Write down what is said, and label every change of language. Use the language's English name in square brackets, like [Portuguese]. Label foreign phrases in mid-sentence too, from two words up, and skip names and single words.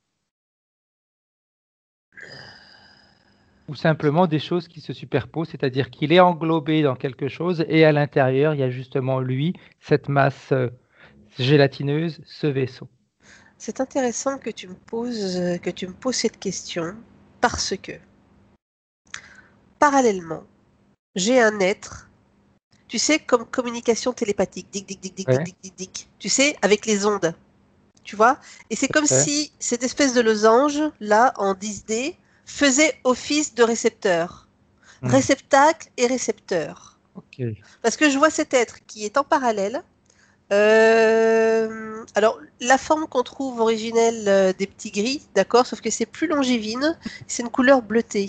[French] Ou simplement des choses qui se superposent, c'est-à-dire qu'il est englobé dans quelque chose et à l'intérieur, il y a justement lui, cette masse gélatineuse, ce vaisseau. C'est intéressant que tu me poses cette question parce que, parallèlement, j'ai un être, tu sais, comme communication télépathique, dic, dic, dic, dic, dic, Ouais, dic, dic, dic, tu sais, avec les ondes, tu vois? Et c'est tout comme à fait. si cette espèce de losange, là, en 10D, faisait office de récepteur. Hmm. Réceptacle et récepteur. Ok. Parce que je vois cet être qui est en parallèle. Alors, la forme qu'on trouve originelle des petits gris, d'accord, sauf que c'est plus longivine, c'est une couleur bleutée.